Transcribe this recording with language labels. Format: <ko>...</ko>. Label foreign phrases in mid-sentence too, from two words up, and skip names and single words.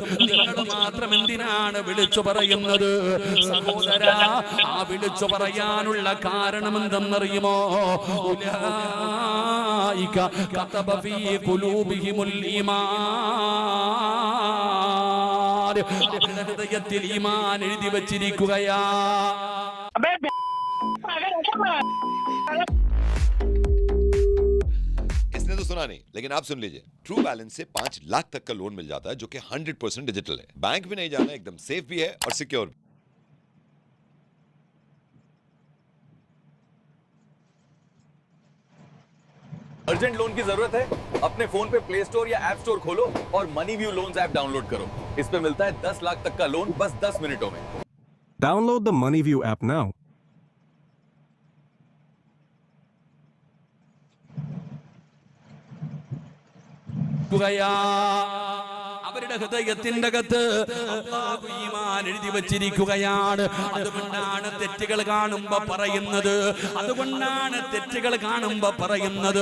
<ml>നിങ്ങൾ മാത്രം എന്തിനാണ് വിളിച്ചു പറയുന്നത്? സഹോദരാ, ആ വിളിച്ചു പറയാനുള്ള കാരണം എന്തെന്നറിയുമോ?</ml> <ar>أولئك كتب في قلوبهم الإيمان.</ar> <ml>അവരുടെ ഹൃദയത്തിൽ ഈമാൻ എഴുതി വച്ചിരിക്കുകയാ.</ml> <hi>इसने तो सुना नहीं, लेकिन आप सुन लीजिए। ट्रू बैलेंस से 5 लाख तक का लोन मिल जाता है, जो कि 100% डिजिटल है। बैंक भी नहीं जाना, एकदम सेफ भी है और सिक्योर भी।</hi> <en>urgent loan</en> <hi>की जरूरत है? अपने फोन पे प्ले स्टोर या ऐप स्टोर खोलो और मनी व्यू लोन्स ऐप डाउनलोड करो। इस पे मिलता है 10 लाख तक का लोन बस 10 मिनटों में।</hi> <en>Download the MoneyView app now.</en> <ml>അവരുടെ ഹൃദയത്തിന്റെ അകത്ത് അല്ലാഹു ഈമാൻ എഴുതി വച്ചിരിക്കുകയാണ്. അതുകൊണ്ടാണ് തെറ്റുകൾ കാണുമ്പോ പറയുന്നത്. അതുകൊണ്ടാണ് തെറ്റുകൾ കാണുമ്പോ പറയുന്നത്.</ml>